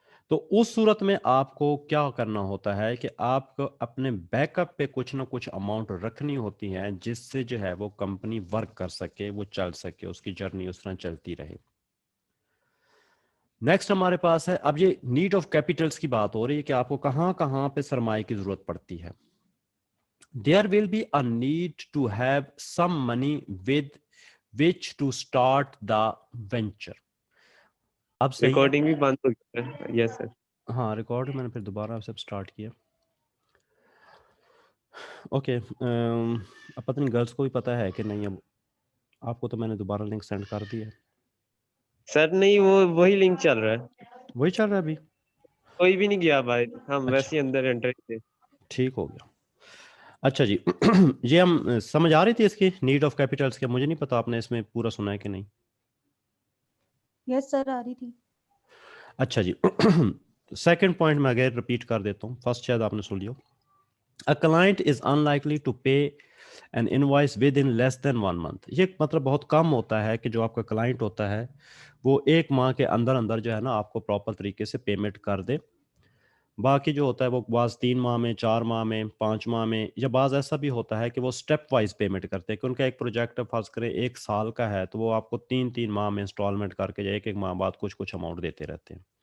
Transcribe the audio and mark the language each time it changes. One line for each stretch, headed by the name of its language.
Urdu: تو اس صورت میں آپ کو کیا کرنا ہوتا ہے کہ آپ کو اپنے بیک اپ پہ کچھ نہ کچھ اماؤنٹ رکھنی ہوتی ہے, جس سے جو ہے وہ کمپنی ورک کر سکے, وہ چل سکے, اس کی جرنی اس طرح چلتی رہے. نیکسٹ ہمارے پاس ہے, اب یہ نیڈ آف کیپیٹلز کی بات ہو رہی ہے کہ آپ کو کہاں کہاں پہ سرمایہ کی ضرورت پڑتی ہے.
English: There will be a need to have some money with which to start the venture.
Urdu: اب صحیح ہے, ریکارڈنگ بھی بند ہو گیا ہے.
English: Yes sir.
Urdu: ہاں ریکارڈ میں نے پھر دوبارہ سے سٹارٹ کیا. اوکے, اب پتہ نہیں گرلس کو بھی پتہ ہے کہ نہیں. اب آپ کو تو میں نے دوبارہ لنک سینڈ کر دیا ہے. سر نہیں, وہی لنک چل رہا ہے, وہی چل رہا ہے ابھی. کوئی بھی نہیں گیا بھائی, ہم اچھا ویسے ہی اندر انٹر تھے. ٹھیک ہو گیا. اچھا جی, یہ ہم سمجھ آ رہی تھی اس کی نیڈ آف کیپیٹلس کے. مجھے نہیں پتا آپ نے اس میں پورا سنا ہے کہ نہیں.
English: yes sir,
Urdu: آ رہی تھی. اچھا جی, سیکنڈ پوائنٹ میں اگر رپیٹ کر دیتا ہوں, فرسٹ شاید آپ نے سن لیا.
English: A client is unlikely to pay an invoice within less than 1 month.
Urdu: یہ مطلب بہت کم ہوتا ہے کہ جو آپ کا کلائنٹ ہوتا ہے وہ 1 ماہ کے اندر اندر جو ہے نا آپ کو پراپر طریقے سے پیمنٹ کر دے. باقی جو ہوتا ہے وہ بعض 3 ماہ میں، 4 ماہ میں، 5 ماہ میں، یا بعض ایسا بھی ہوتا ہے کہ وہ سٹیپ وائز پیمنٹ کرتے ہیں کہ ان کا ایک پروجیکٹ فرض کریں 1 سال کا ہے تو وہ آپ کو 3 ماہ میں انسٹالمنٹ کر کے یا 1 ماہ بعد کچھ اماؤنٹ دیتے رہتے ہیں.